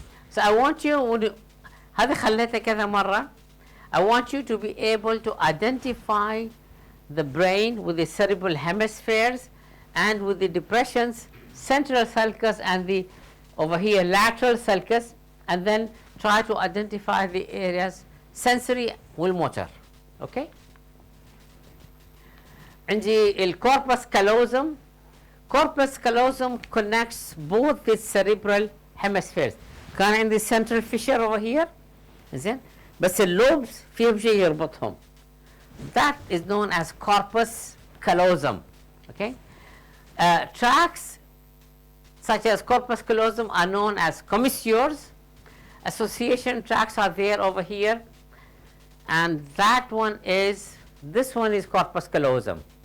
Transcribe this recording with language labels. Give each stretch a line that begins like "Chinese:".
English: So I want you,
Arabic: هذا خليته كذا مرة.
English: I want you to be able to identify the brain with the cerebral hemispheres and with the depressions, central sulcus and the over here lateral sulcus, and then try to identify the areas sensory والmotor.
Arabic: Okay. عندي الcorpus callosum.
English: corpus callosum connects both the cerebral hemispheres.
Arabic: كان عندي central fissure
English: over here
Arabic: زين بس اللوبس فيهم شيء يربطهم.
English: That is known as corpus callosum. Okay, tracts such as corpus callosum are known as commissures. Association tracts are there over here, and that one is, this one is corpus callosum.